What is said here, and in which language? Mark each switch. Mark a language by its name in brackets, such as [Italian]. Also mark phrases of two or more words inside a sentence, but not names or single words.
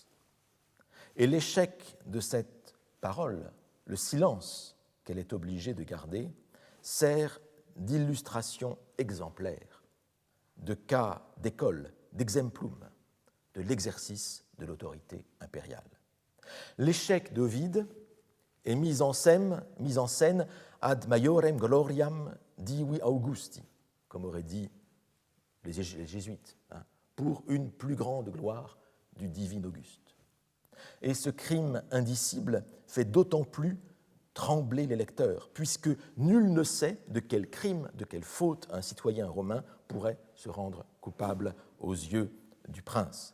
[French] Et l'échec de cette parole, le silence qu'elle est obligée de garder, sert d'illustration exemplaire, de cas d'école, d'exemplum, de l'exercice de l'autorité impériale. L'échec d'Ovide est mis en scène [Latin] ad maiorem gloriam divi Augusti, [French] comme auraient dit les jésuites, pour une plus grande gloire du divin Auguste. Et ce crime indicible fait d'autant plus trembler les lecteurs, puisque nul ne sait de quel crime, de quelle faute un citoyen romain pourrait se rendre coupable aux yeux du prince.